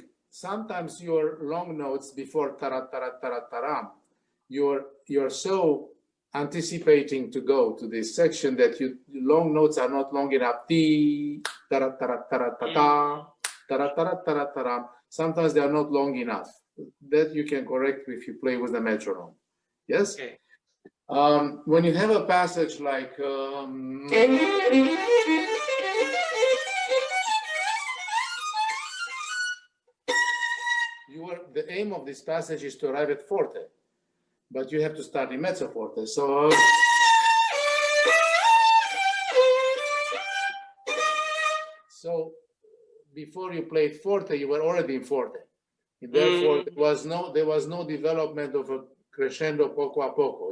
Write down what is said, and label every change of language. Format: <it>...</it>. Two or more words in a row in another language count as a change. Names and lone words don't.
<en>Sometimes your long notes before tara tara tara taram, you're so anticipating to go to this section that your long notes are not long enough. Ti tara tara tara ta tara tara tara taram. Sometimes they are not long enough. That you can correct if you play with the metronome. Yes. Okay. When you have a passage like the aim of this passage is to arrive at forte, but you have to start in</en> <it>mezzo forte.</it> <en>So before you played forte, you were already in forte. And therefore, there was no development of a</en> <it>crescendo poco a poco.</it>